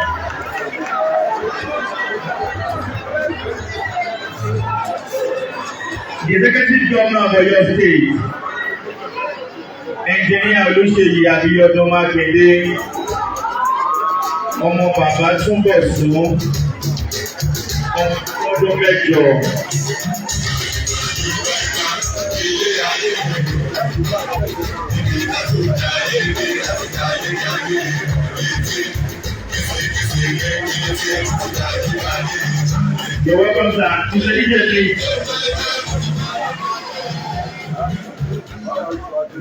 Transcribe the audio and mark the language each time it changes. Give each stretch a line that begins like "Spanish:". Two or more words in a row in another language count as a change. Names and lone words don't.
English: The Executive Governor of your state, Engineer Olubadan Makinde,
Yoruba: ọmọ bàbá Túnbọ̀sún, ọmọ ọlọ́dún mẹ́jọ.
English: You're welcome, sir. Mr. DJ, please.